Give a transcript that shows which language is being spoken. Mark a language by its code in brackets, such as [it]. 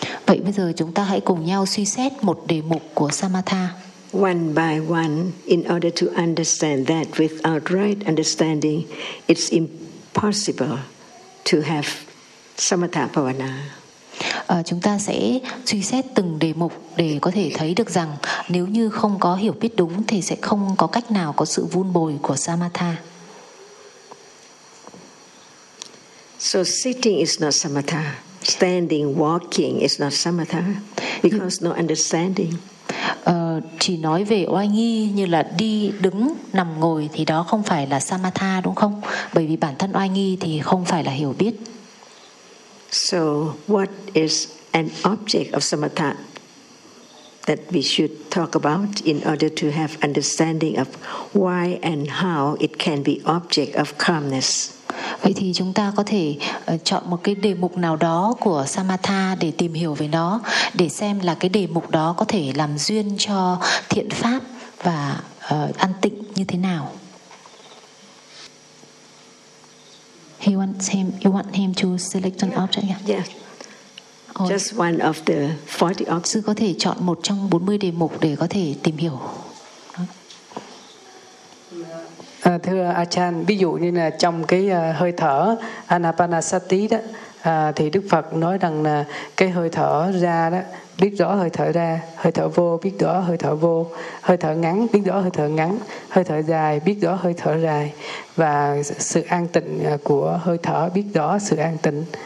[vi] Vậy bây giờ chúng ta hãy cùng nhau suy xét một đề mục của samatha. [en] One by one, in order to understand that without right understanding, it's impossible to have samatha bhavana. [vi] Chúng ta sẽ suy xét từng đề mục để có thể thấy được rằng nếu như không có hiểu biết đúng thì sẽ không có cách nào có sự vun bồi của samatha. [en] So sitting is not samatha. Standing, walking is not samatha because no understanding. [vi] Chỉ nói về oai nghi như là đi, đứng, nằm, ngồi thì đó không phải là samatha, đúng không? Bởi vì bản thân oai nghi thì không phải là hiểu biết. [en] So what is an object of samatha that we should talk about in order to have understanding of why and how it can be object of calmness? [vi] Vậy thì chúng ta có thể chọn một cái đề mục nào đó của samatha để tìm hiểu về nó, để xem là cái đề mục đó có thể làm duyên cho thiện pháp và an tịnh như thế nào. [en] You want him to select an object? Yeah. Just one of the 40 objects. [vi] Sư có thể chọn một trong 40 đề mục để có thể tìm hiểu. Thưa Achan, ví dụ như là trong cái hơi thở Anapanasati đó, thì Đức Phật nói rằng là cái hơi thở ra đó, biết rõ hơi thở ra, hơi thở vô biết rõ hơi thở vô, hơi thở ngắn biết rõ hơi thở ngắn, hơi thở dài biết rõ hơi thở dài, và sự an tịnh của hơi thở biết rõ sự an tịnh.